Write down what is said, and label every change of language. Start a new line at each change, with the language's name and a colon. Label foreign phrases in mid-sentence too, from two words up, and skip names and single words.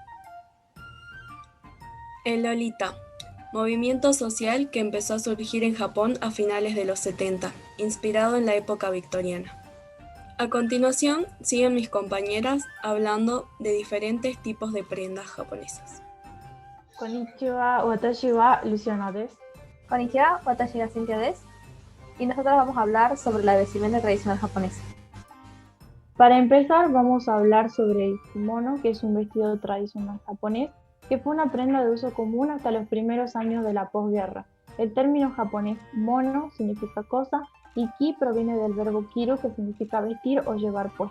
Spanish: El Lolita, movimiento social que empezó a surgir en Japón a finales de los 70, inspirado en la época victoriana. A continuación, siguen mis compañeras hablando de diferentes tipos de prendas japonesas.
Japanese: こんにちは、私はLucianaです. こんにちは、私がCynthiaです.
Spanish: Y nosotros vamos a hablar sobre la vestimenta tradicional japonesa. Para empezar, vamos a hablar sobre el kimono, que es un vestido tradicional japonés, que fue una prenda de uso común hasta los primeros años de la posguerra. El término japonés mono significa cosa y ki proviene del verbo kiru, que significa vestir o llevar puesto.